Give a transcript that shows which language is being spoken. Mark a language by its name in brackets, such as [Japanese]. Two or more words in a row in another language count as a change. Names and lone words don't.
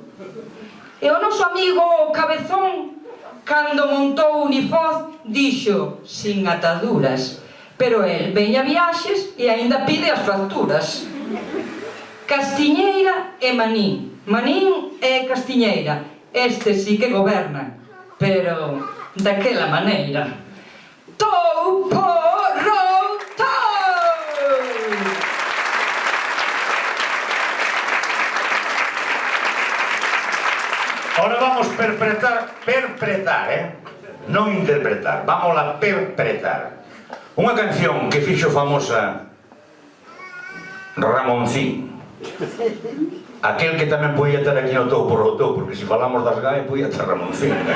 [Galician] E o noso amigo Cabezón, cando montou Unifoz, dixo, [Spanish] sin ataduras, [Galician] pero el veña viaxes e aínda pide as facturas. Castiñeira e Manín. Manín e Castiñeira. Estes sí que gobernan, pero daquela maneira. Tou porro tou! [Spanish] Ahora vamos perpretrar, [Galician] non interpretar, [Spanish] vamos a perpretrar [Galician] unha canción que fixo famosa Ramoncín, aquel que tamén podía estar aquí no Tou por Tou, porque se falamos das GAE podía estar Ramoncín.